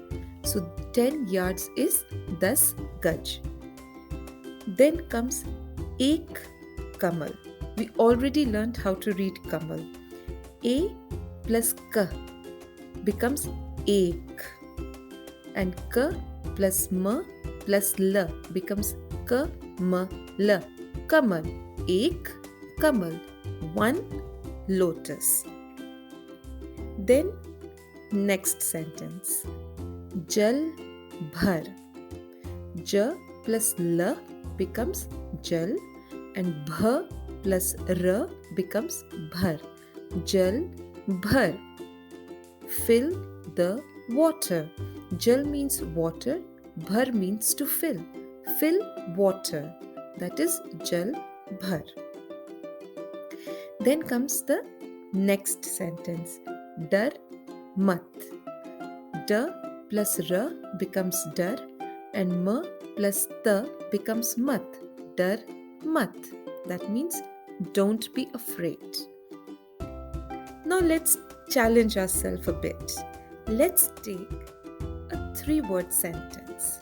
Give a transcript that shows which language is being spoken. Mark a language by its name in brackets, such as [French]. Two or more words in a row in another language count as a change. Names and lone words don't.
[English] So 10 yards is [Hindi] दस गज. [English] Then comes [Hindi] एक कमल. [English] We already learned how to read kamal. A plus ka becomes ek and ka plus ma plus la becomes ka ma la. Kamal. [Hindi] एक कमल. [English] One lotus. Then next sentence. [Hindi] जल भर. [English] Ja plus la becomes jal and bha plus ra becomes bhar. [Hindi] जल भर. [English] Fill the water. Jal means water. Bhar means to fill. Fill water. That is [Hindi] जल भर. [English] Then comes the next sentence. [Hindi] डर मत. [English] Da plus ra becomes dar and ma plus ta becomes mat. [Hindi] डर मत. [English] That means don't be afraid. Now let's challenge ourselves a bit. Let's take a 3-word sentence.